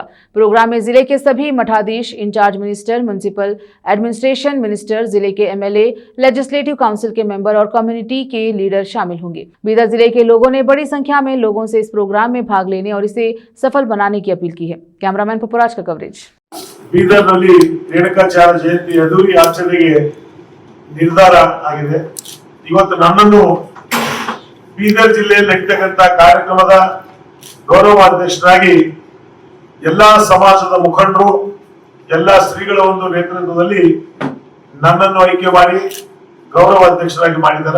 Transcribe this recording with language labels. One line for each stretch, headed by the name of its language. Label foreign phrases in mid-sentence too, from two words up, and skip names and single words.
Hindi: प्रोग्राम में जिले के सभी मठाधीश,
English: incharge minister, municipal administration minister,
Hindi: जिले के एमएलए,
English: legislative council
Hindi: के मेंबर और कम्युनिटी के लीडर शामिल होंगे। बीदर जिले के लोगों ने बड़ी संख्या में लोगों से इस प्रोग्राम में भाग लेने और इसे सफल बनाने की अपील की है। कैमरामैन पपुराज का कवरेज।
Kannada: ಬೀದರ್ನಲ್ಲಿ ರೇಣುಕಾಚಾರ್ಯ ಜಯಂತಿ ಅದ್ದೂರಿ ಆಚರಣೆಗೆ ನಿರ್ಧಾರ ಆಗಿದೆ। ಇವತ್ತು ನನ್ನನ್ನು ಬೀದರ್ ಜಿಲ್ಲೆಯಲ್ಲಿ ನಡೆಯತಕ್ಕಂತ ಕಾರ್ಯಕ್ರಮದ ಗೌರವಾಧ್ಯಕ್ಷರಾಗಿ ಎಲ್ಲಾ ಸಮಾಜದ ಮುಖಂಡರು, ಎಲ್ಲಾ ಶ್ರೀಗಳ ಒಂದು ನೇತೃತ್ವದಲ್ಲಿ ನನ್ನನ್ನು ಆಯ್ಕೆ ಮಾಡಿ ಗೌರವಾಧ್ಯಕ್ಷರಾಗಿ ಮಾಡಿದ್ದಾರೆ।